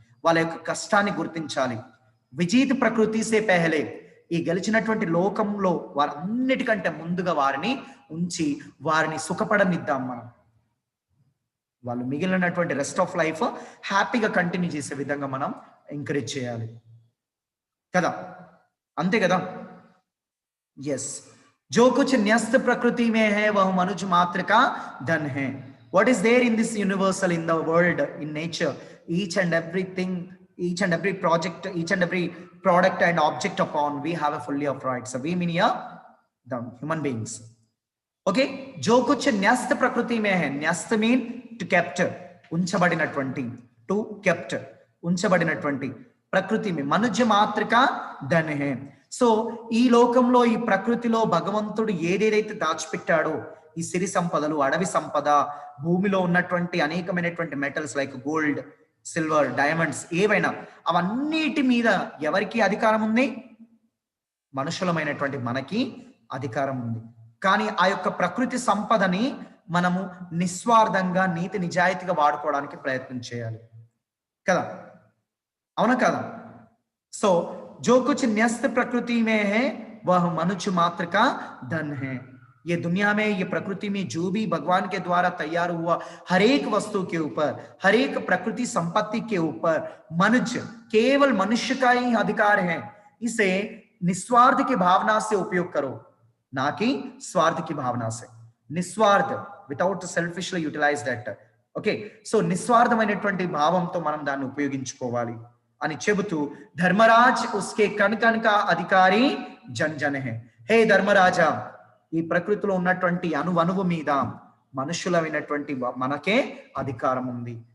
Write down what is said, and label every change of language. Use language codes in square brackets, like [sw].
[te] వాళ్ళ యొక్క కష్టాన్ని గుర్తించాలి. [hi] విజీత ప్రకృతి సే పెహలే, [te] ఈ గెలిచినటువంటి లోకంలో వారన్నిటికంటే ముందుగా వారిని ఉంచి వారిని సుఖపడనిద్దాం మనం. వాళ్ళు మిగిలినటువంటి రెస్ట్ ఆఫ్ లైఫ్ హ్యాపీగా కంటిన్యూ చేసే విధంగా మనం ఎంకరేజ్ చేయాలి కదా, అంతే కదా. [hi] ఎస్, जो कुछ न्यस्त प्रकृति में है वह मनुष्य मात्र का धन है. [en] What is there in this universal, in the world, in nature, each and everything, each and every project, each and every product and object upon we have a fully of rights. So we mean here the human beings. [hi] Okay, जो कुछ न्यस्त प्रकृति में है, न्यस्त [en] mean to capture, [hi] ఉంచబడినటువంటి, [en] to kept, [te] ఉంచబడినటువంటి, [hi] ప్రకృతి में मनुष्य मात्र का धन है. [te] సో ఈ లోకంలో, ఈ ప్రకృతిలో భగవంతుడు ఏదేదైతే దాచిపెట్టాడో, ఈ సిరి సంపదలు, అడవి సంపద, భూమిలో ఉన్నటువంటి అనేకమైనటువంటి metals like gold, silver, diamonds, ఏవైనా అవన్నిటి మీద ఎవరికి అధికారం ఉంది? మనుషులమైనటువంటి మనకి అధికారం ఉంది. కానీ ఆ యొక్క ప్రకృతి సంపదని మనము నిస్వార్థంగా, నీతి నిజాయితీగా వాడుకోవడానికి ప్రయత్నం చేయాలి కదా, అవునా కదా? [hi] సో जो कुछ न्यस्त प्रकृति में है वह मनुष्य मात्र का धन है. ये दुनिया में, ये प्रकृति में जो भी भगवान के द्वारा तैयार हुआ हर एक वस्तु के ऊपर, हर एक प्रकृति संपत्ति के ऊपर मनुष्य, केवल मनुष्य का ही अधिकार है. इसे निस्वार्थ की भावना से उपयोग करो, ना कि स्वार्थ की भावना से. [en] निस्वार्थ, without selfishly utilize that. [te] Okay, so నిస్వార్థమైనటువంటి భావంతో మనం దాన్ని ఉపయోగించుకోవాలి అని చెబుతూ, [hi] ధర్మరాజ్ ఉస్కే కణ్ కణ్ కా అధికారి జన్ జన్ హై. [te] హే ధర్మరాజా, ఈ ప్రకృతిలో ఉన్నటువంటి అణువణువు మీద మనుషులమైనటువంటి మనకే అధికారం ఉంది.